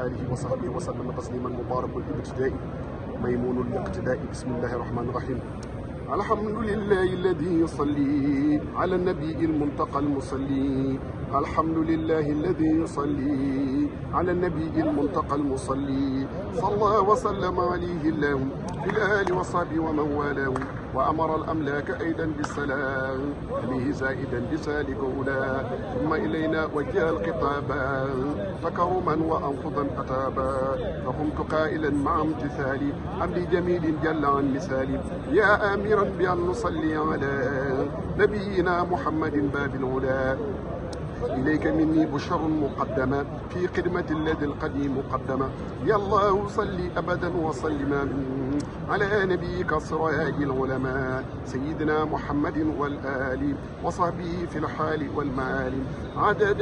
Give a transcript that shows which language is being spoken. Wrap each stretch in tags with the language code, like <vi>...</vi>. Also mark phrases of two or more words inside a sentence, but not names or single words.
<ar>آله وصحبه وسلم تسليما مبارك الابتداء ميمون الاقتداء بسم الله الرحمن الرحيم الحمد لله الذي يصلي على النبي المنتقى المصلي الحمد لله الذي يصلي على النبي المنتقى المصلي صلى وسلم عليه الله في الآل وصحبه ومن والاه وأمر الأملاك أيضا بالسلام عليه زائدا بسالك أولى ثم إلينا وجه الخطاب تكرما وأنفذا عتابا فقمت قائلا مع امتثال أمر جميل جل عن مثال يا آمرا بأن نصلي على نبينا محمد باب العلى إليك مني بشر مقدمة في خدمة الذي القديم مقدمة يا الله صل أبدا وسلما على نبيك سراج العلماء سيدنا محمد والآل وصحبه في الحال والمآل عدد</ar>